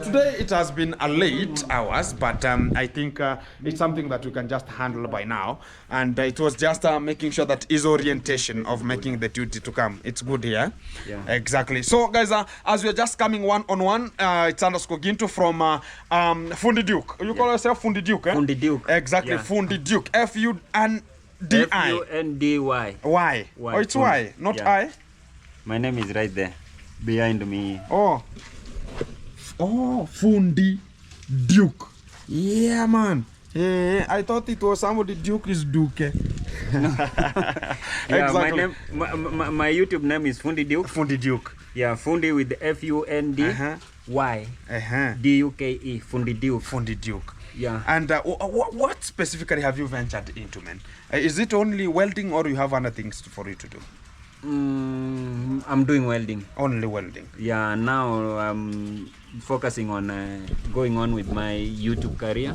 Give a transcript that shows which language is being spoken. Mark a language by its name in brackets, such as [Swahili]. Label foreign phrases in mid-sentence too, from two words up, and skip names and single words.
[English] Today it has been a late hours, but I think it's something that we can just handle by now. And it was just making sure that is orientation of making the duty to come. It's good here. Yeah. Exactly. So guys, as we're just coming one-on-one, it's underscore Ginto from Fundi Duke. You call yourself Fundi Duke, eh? Fundi Duke. Exactly. Yeah. Fundi Duke. F-U-N-D-I. F-U-N-D-Y. Why? Oh, it's Y, not I. My name is right there, behind me. Oh, Fundi Duke. Yeah, man. Yeah, I thought it was somebody Duke is Duke. Yeah, exactly. My YouTube name is Fundi Duke. Fundi Duke. Yeah, Fundi with F-U-N-D-Y. D-U-K-E. Fundi Duke. Fundi Duke. Yeah. And what specifically have you ventured into, man? Is it only welding, or you have other things for you to do? I'm doing welding. Only welding. Yeah, now I'm focusing on going on with my YouTube career.